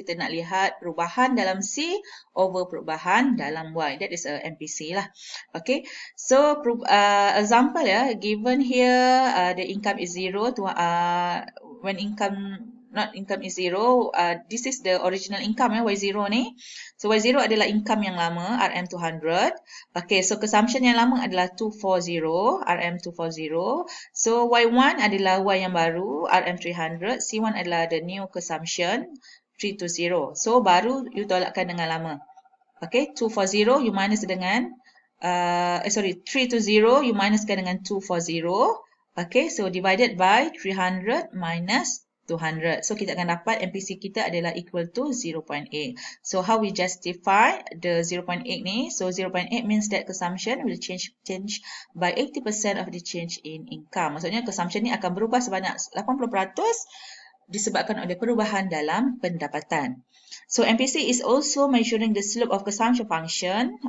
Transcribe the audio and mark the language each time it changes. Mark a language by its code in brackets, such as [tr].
[ms] Kita nak lihat perubahan dalam C over perubahan dalam Y. [en] That is a MPC lah. Okay, so example ya, given here the income is 0 to when income is 0, this is the original income ya, Y0 ni. [ms] So Y0 adalah income yang lama, RM200. [en] Okay, so consumption [ms] yang lama adalah 240, RM240. So Y1 adalah Y yang baru, RM300. [en] C1 adalah the new consumption, 320. [ms] So baru you tolakkan dengan lama. Okay, 240 [en] you minus [ms] dengan 320 you minuskan dengan 240. [en] Okay, so divided by 300 minus 200. [ms] So, kita akan dapat MPC kita adalah [en] equal to 0.8. So, how we justify the 0.8 ni? So, 0.8 means that consumption will change by 80% of the change in income. [ms] Maksudnya, consumption ni akan berubah sebanyak 80% disebabkan oleh perubahan dalam pendapatan. [en] So, MPC is also measuring the slope of consumption function.